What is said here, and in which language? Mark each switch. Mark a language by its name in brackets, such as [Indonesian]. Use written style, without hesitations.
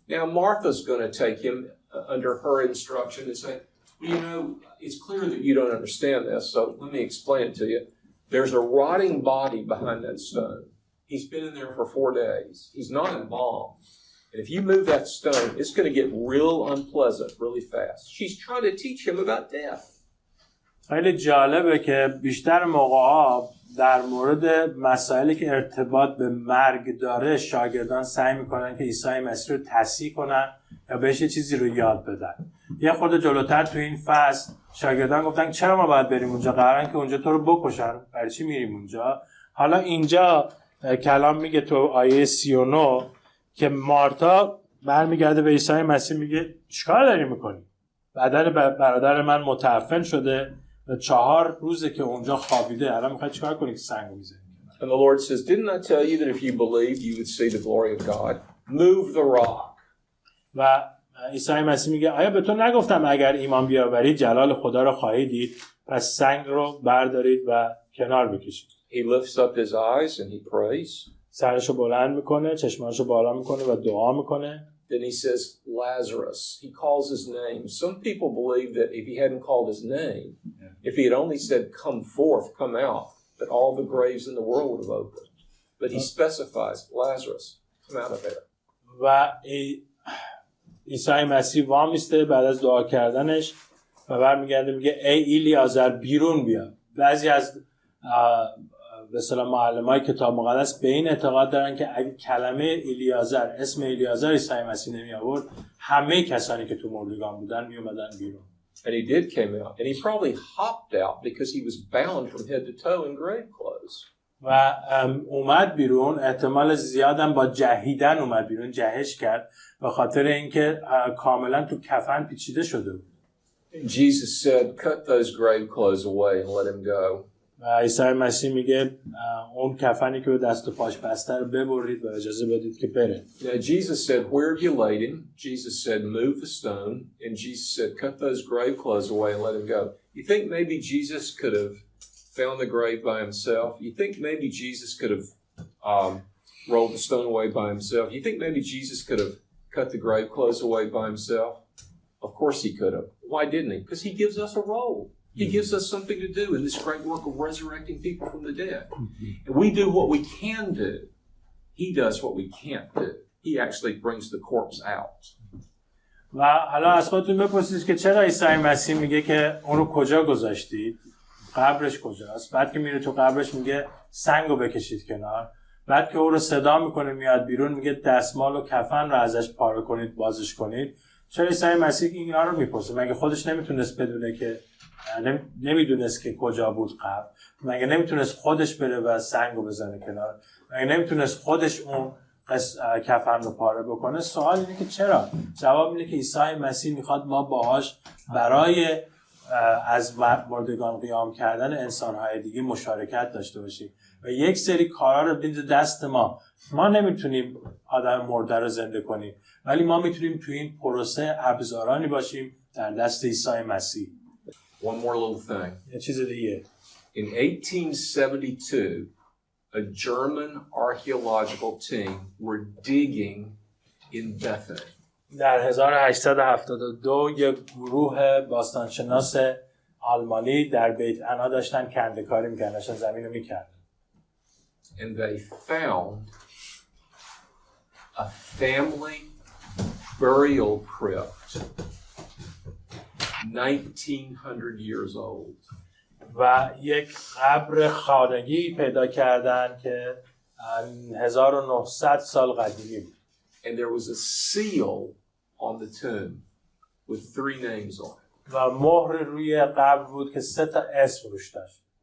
[English] Now Martha's going to take him under her instruction and say, well, you know, it's clear that you don't understand this, so let me explain it to you. There's a rotting body behind that stone. He's been in there for 4 days. He's not embalmed. And if you move that stone, it's going to get real unpleasant really fast. She's trying to teach him about death. [Persian] خیلی جالبه که بیشتر موقعا در مورد مسائلی که ارتباط به مرگ داره شاگردان سعی میکنن که عیسی مسیح رو تصحیح کنن یا بهش یه چیزی رو یاد بدن. یه خورده جلوتر تو این فصل شاگردان گفتن چرا ما باید بریم اونجا؟ قرارن که اونجا تو رو بکشن، برای چی میریم اونجا؟ حالا اینجا کلام میگه تو آیه 39 که مارتا برمیگرده به عیسی مسیح میگه چیکار داری میکنی؟ برادر من متعفن شده و 4 روزه که اونجا خوابیده، الان میخوای چیکار کنی که سنگو میزنی؟ [English] And the Lord says, didn't I tell you that if you believed you would see the glory of God? Move the rock. [Persian] و عیسی مسیح میگه آیا به تو نگفتم اگر ایمان بیاوری جلال خدا رو خواهی دید؟ پس سنگ رو بردارید و کنار بکشید. [English] He lifts up his eyes and he prays. [Persian] سرشو بلند میکنه، چشمانشو بالا میکنه و دعا میکنه. [English] Then he says, Lazarus. He calls his name. Some people believe that if he hadn't called his name, if he had only said, come forth, come out, that all the graves in the world would have opened. But he specifies, Lazarus, come out of there. [Persian] و عیسی مسیح وامیسته بعد از دعا کردنش و برمیگرده میگه ای الیازر بیرون بیا. بعضی از به اصطلاح معلمای کتاب مقدس به این اعتقاد دارن که اگه کلمه الیازر، اسم الیازر عیسی مسیح نمی آورد، همه کسانی که تو مردگان بودن می اومدن بیرون. [English] And he did came out, and he probably hopped out because he was bound from head to toe in grave clothes. [Persian] و اومد بیرون، احتمال زیادم با جهیدن اومد بیرون، جهش کرد به خاطر اینکه کاملا تو کفن پیچیده شده بود. [English] Jesus said, cut those grave clothes away and let him go. [Persian] و عیسی مسیح میگه اون کفنی که به دست و پاش بسته رو ببرید و اجازه بدید که بره. [English] Now Jesus said, where have you laid him? Jesus said, move the stone. And Jesus said, cut those grave clothes away and let him go. You think maybe Jesus could have found the grave by himself? You think maybe Jesus could have rolled the stone away by himself? You think maybe Jesus could have cut the grave clothes away by himself? Of course he could have. Why didn't he? Because he gives us a role. He gives us something to do in this great work of resurrecting people from the dead. And we do what we can do. He does what we can't do. He actually brings the corpse out. [Persian] و حالا از خودتون بپرسید که چرا عیسی مسیح میگه که اون رو کجا گذاشتید؟ قبرش کجاست؟ بعد که میره تو قبرش میگه سنگو بکشید کنار. بعد که او رو صدا میکنه میاد بیرون میگه دستمال و کفن رو ازش پاره کنید، بازش کنید. چرا عیسی مسیح اینا رو میپرسه؟ مگه خودش نمیتونست بدونه که نمیدونست که کجا بود قبر؟ مگه نمیتونست خودش بره و سنگو بزنه کنار؟ مگه نمیتونست خودش اون کفن رو پاره بکنه؟ سوال اینه که چرا؟ جواب اینه که عیسی مسیح میخواد ما باهاش برای از مردگان قیام کردن انسان‌های دیگه مشارکت داشته باشیم و یک سری کارا رو بده دست ما. ما نمیتونیم آدم مرده رو زنده کنیم، ولی ما میتونیم توی این پروسه ابزارانی باشیم در دست عیسی مسیح. [English] One more little thing. [Persian] یه چیز دیگه. [English] In 1872, a German archaeological team were digging in Bethany. [Persian] در 1872 یک گروه باستانشناس آلمانی در بیت عنا داشتن کنده‌کاری می‌کردن، داشتن زمین رو می‌کردن. [English] And they found a family burial crypt 1900 years old. [Persian] و یک قبر خانگی پیدا کردن که 1900 سال قدیمی بود. [English] And there was a seal on the tomb with 3 names on it. [Persian] و مهر روی قبر بود که 3 تا اسم روش داشت.